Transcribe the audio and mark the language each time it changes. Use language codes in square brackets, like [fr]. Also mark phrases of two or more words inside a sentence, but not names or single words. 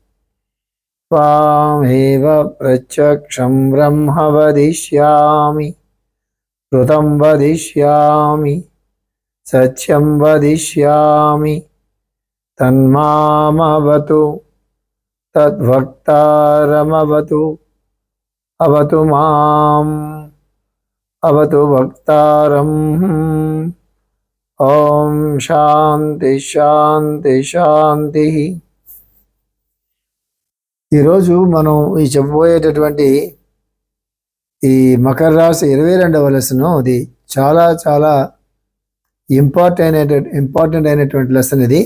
[sa] त्वामेव प्रत्यक्षं ब्रह्म वदिष्यामि कृतं वदिष्यामि सत्यं वदिष्यामि तन्मामवतु तद्भक्तारमवतु अवतु माम् अवतु भक्तारम्। ఓం శాంతి శాంతి శాంతి. [te] ఈరోజు మనం ఈ చెప్పబోయేటటువంటి ఈ మకర రాశి 22వ లెసన్, అది చాలా చాలా ఇంపార్టెంట్ అయినటువంటి లెసన్ ఇది.